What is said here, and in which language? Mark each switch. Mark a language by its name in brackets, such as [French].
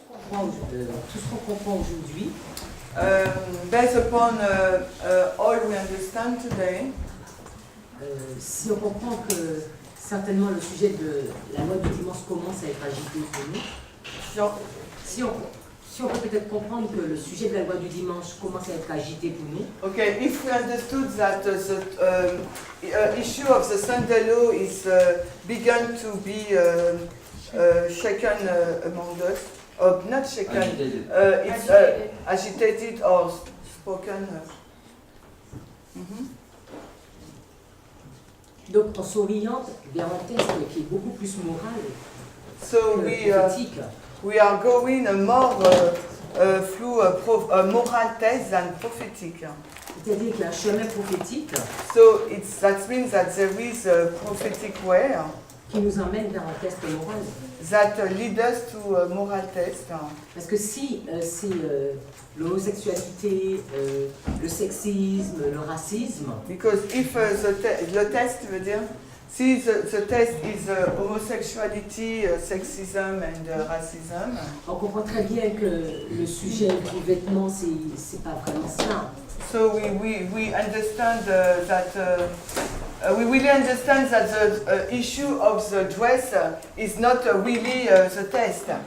[French] Tout ce qu'on comprend aujourd'hui, [English] based upon all we understand today, [French] si on comprend que certainement le sujet de la loi du dimanche commence à être agité pour nous, si on peut peut-être comprendre que le sujet de la loi du dimanche commence à être agité pour nous. [English] Okay, if we understood that the issue of the Sunday law is begun to be shaken among us, or not shaken, it's agitated or spoken. [French] Donc on s'oriente vers un texte qui est beaucoup plus moral que prophétique. [English] We are going more through a moral test than prophetic. [French] C'est-à-dire qu'il y a un chemin prophétique. [English] So that means that there is a prophetic way. [French] qui nous emmène vers un test moral. [English] that lead us to a moral test. [French] Parce que si l'homosexualité, le sexisme, le racisme. [English] Because if [French] le test veut dire, si [English] the test is homosexuality, sexism and racism. [French] On comprend très bien que le sujet du vêtement, c'est pas vraiment ça. [English] So we understand that we really understand that the issue of the dress is not really the test.